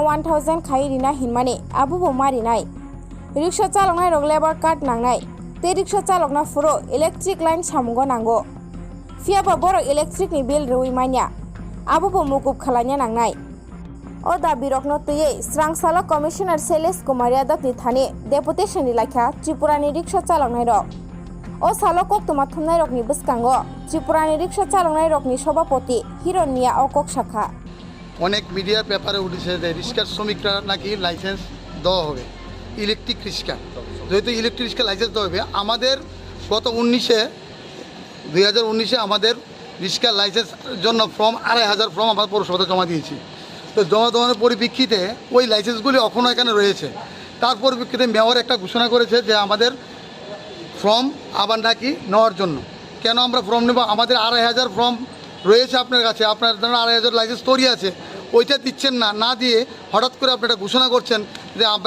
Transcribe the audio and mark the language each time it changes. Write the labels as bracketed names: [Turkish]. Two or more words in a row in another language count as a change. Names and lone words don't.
[Kok Borok] 1000 khai rina hinmani abubo marinai rickshaw chaloknairok [English] labor card [Kok Borok] nangnai tei rickshaw chalokna furo [English] electric line [Kok Borok] samungo nango fiaba borok electric ni bill rui manya abubo mukub khalanya nangnai o dabirokno tei srangsalo commissioner Sales Kumar Yadav ni thani Deputation Rilaikha Tripura ni rickshaw chaloknairok o salo koktuma thumnairok ni bwskango Tripura ni rickshaw chaloknairok ni sabapati Hironia okok shakha [Bangla] অনেক মিডিয়ার পেপারে উঠেছে যে রিক্সার শ্রমিকরা নাকি লাইসেন্স দেওয়া হবে ইলেকট্রিক রিক্সা যেহেতু ইলেকট্রিক রিক্সা লাইসেন্স দেওয়া হবে আমাদের গত 2019-এ আমাদের রিক্সার লাইসেন্সের জন্য ফর্ম 2500 ফর্ম আমরা পৌরসভাতে জমা দিয়েছি তো জমা দেওয়ার পরিপ্রেক্ষিতে ওই লাইসেন্সগুলি এখনও এখানে রয়েছে তার পরিপ্রেক্ষিতে মেয়র একটা ঘোষণা করেছে যে আমাদের ফর্ম আবার নাকি নেওয়ার জন্য কেন আমরা ফর্ম নেব আমাদের 2500 ফর্ম রয়েছে আপনার কাছে আপনার ধরুন 2500 লাইসেন্স তৈরি আছে ওইটা দিচ্ছেন না দিয়ে হঠাৎ করে আপনি এটা ঘোষণা করছেন যে আমরা